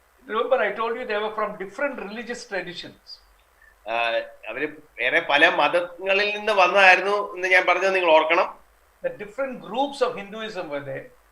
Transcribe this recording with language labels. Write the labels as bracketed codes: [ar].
[en] Remember, I told you they were from different religious traditions. [ml] അവര് വേറെ പല മതങ്ങളിൽ നിന്ന് വന്നതായിരുന്നു എന്ന് ഞാൻ പറഞ്ഞത് നിങ്ങൾ ഓർക്കണം. [en] The different groups of Hinduism were there.